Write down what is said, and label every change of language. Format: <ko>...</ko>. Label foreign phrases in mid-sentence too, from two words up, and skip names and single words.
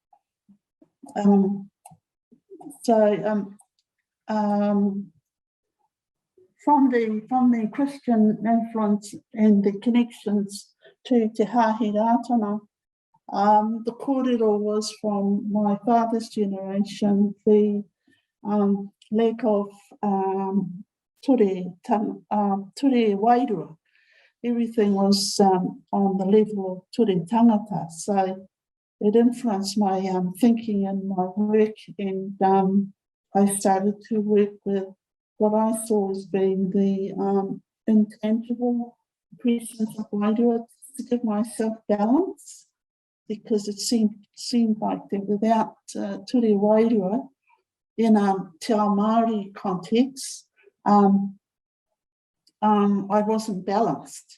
<en>From the Christian influence and the connections to Te Hāhi Rātana, the kōrero was from my father's generation, the lack of</en> <mi>ture wairua.</mi> <en>Everything was on the level of</en> <mi>ture tangata,</mi> <en>so it influenced my thinking and my work, and I started to work with what I saw as being the intangible presence of wairua to give myself balance, because it seemed like that without</en> <mi>ture wairua</mi> <en>in</en> <mi>Te Ao Māori</mi> <en>context, I wasn't balanced.</en>